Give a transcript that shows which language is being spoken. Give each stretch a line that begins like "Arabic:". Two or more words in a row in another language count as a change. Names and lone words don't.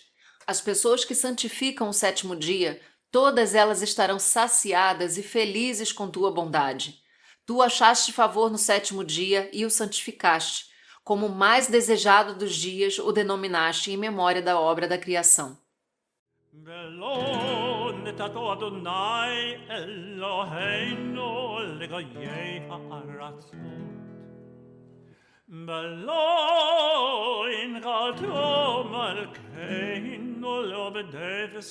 Portuguese: As pessoas que santificam o sétimo dia, todas elas estarão saciadas e felizes com tua bondade. Tu achaste favor no sétimo dia e o santificaste. Como o mais desejado dos dias, o denominaste em memória da obra da criação.
Hebrew: ולא נתתו אדוני אלוהינו לגויי הארצות ולא הנחלתו מלכנו לעובדי